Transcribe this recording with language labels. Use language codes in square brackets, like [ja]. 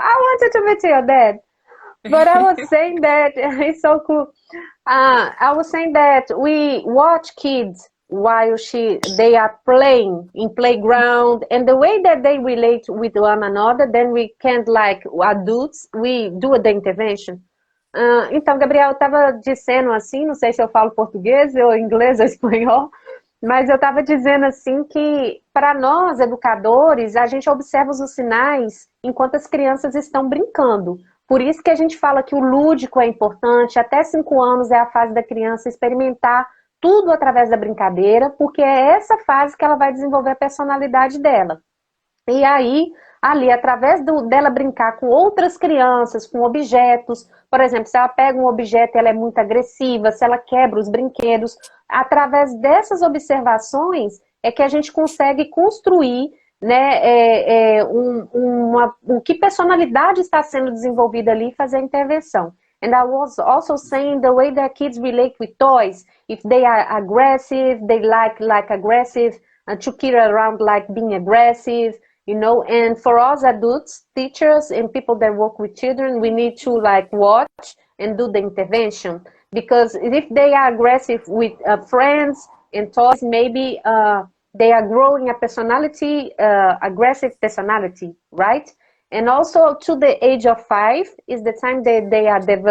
[en] I wanted to meet your dad, but I was saying that it's so cool. I was saying that we watch kids while they are playing in playground, and the way that they relate with one another, then we can't, like adults, we do the intervention. [pt] Então, Gabriel, eu estava dizendo assim, não sei se eu falo português ou inglês ou espanhol, mas eu estava dizendo assim que para nós, educadores, a gente observa os sinais enquanto as crianças estão brincando. Por isso que a gente fala que o lúdico é importante, até 5 anos é a fase da criança experimentar tudo através da brincadeira, porque é essa fase que ela vai desenvolver a personalidade dela. E aí, ali, através dela brincar com outras crianças, com objetos, por exemplo, se ela pega um objeto e ela é muito agressiva, se ela quebra os brinquedos, através dessas observações é que a gente consegue construir, né, que personalidade está sendo desenvolvida ali e fazer a intervenção. [en] And I was also saying the way that kids relate with toys. If they are aggressive, they like aggressive, to kid around like being aggressive, you know. And for us adults, teachers and people that work with children, we need to like watch and do the intervention, because if they are aggressive with friends and toys, maybe they are growing a personality, aggressive personality, right? And also to the age of 5 is the time that they are